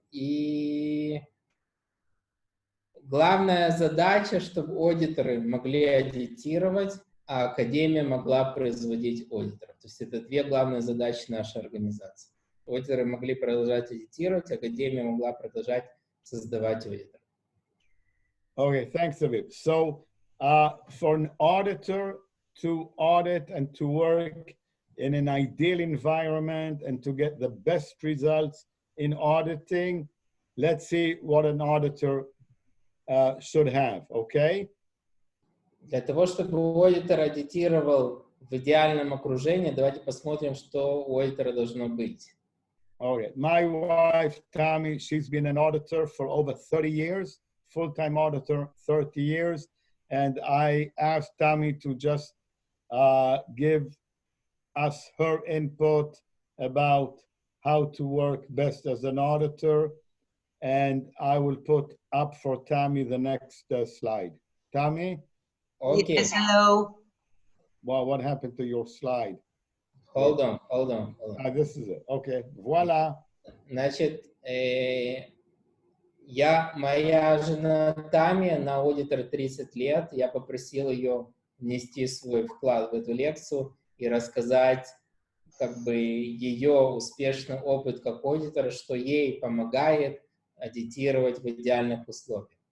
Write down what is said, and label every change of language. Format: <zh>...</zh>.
<ru>И главная задача, чтобы аудиторы могли аудитировать, а академия могла производить аудиторов. То есть это две главные задачи нашей организации. Аудиторы могли продолжать аудитировать, академия могла продолжать создавать аудиторов.</ru> <en>Okay, thanks, Aviv. So for an auditor to audit and to work in an ideal environment and to get the best results in auditing, let's see what an auditor should have, okay?</en> <ru>Для того, чтобы аудитор аудитировал в идеальном окружении, давайте посмотрим, что у аудитора должно быть.</ru> <en>Okay, my wife, Tammy, she's been an auditor for over 30 years, full-time auditor, 30 years. And I asked Tammy to just give us her input about how to work best as an auditor. And I will put up for Tammy the next slide. Tammy? Okay. Yes, hello. Well, what happened to your slide? Hold on. This is it. Okay. Voila.</en> <ru>Значит, моя жена Тами, она аудитор 30 лет. Я попросил ее внести свой вклад в эту лекцию и рассказать как бы ее успешный опыт как аудитора, что ей помогает аудитировать в идеальных условиях.</ru>